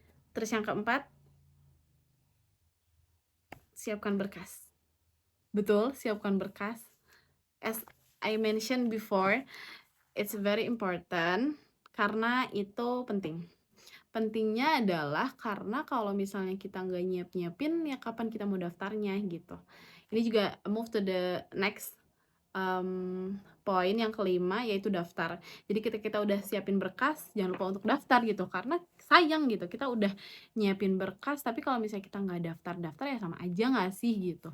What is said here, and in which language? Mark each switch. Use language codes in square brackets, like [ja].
[id] Terus yang keempat, siapkan berkas. Betul, siapkan berkas. [en] As I mentioned before, it's very important [id] karena itu penting. Pentingnya adalah karena kalau misalnya kita nggak nyiapin, ya kapan kita mau daftarnya gitu. Ini juga [en] move to the next, [id] poin yang kelima, yaitu daftar. Jadi ketika kita udah siapin berkas, jangan lupa untuk daftar gitu, karena sayang gitu, kita udah nyiapin berkas, tapi kalau misalnya kita nggak daftar-daftar ya sama aja nggak sih gitu.